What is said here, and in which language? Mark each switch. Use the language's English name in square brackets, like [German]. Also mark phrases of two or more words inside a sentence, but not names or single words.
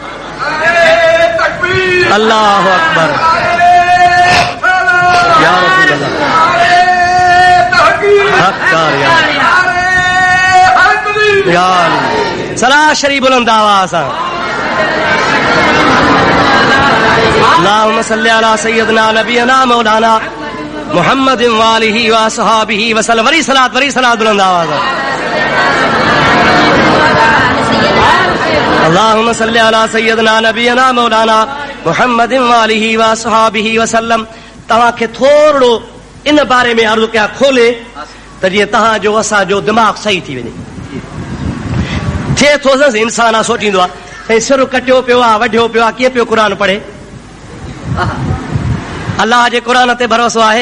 [Arabic] الله أكبر. يا رسول الله. [Sindhi] सलाह शरीफ बुलंद आवाज़ सां। [Arabic] اللهم صل على سيدنا نبينا مولانا محمد وآله وأصحابه وسلم. [Sindhi] वरी सलात बुलंद आवाज़ सां। [Arabic] اللهم صل على سيدنا نبينا مولانا محمد وآله وأصحابه وسلم. [Sindhi] तव्हांखे थोरो इन बारे में अर्ज़ु कया खोले त जीअं तव्हांजो असांजो दिमाग़ सही थी वञे। थिए थो इंसान आहे सोचींदो आहे साईं सिर कटियो पियो आहे, वढियो पियो आहे, कीअं पियो क़ुरान पढ़े? अल्लाह जे क़ुरान ते भरोसो आहे?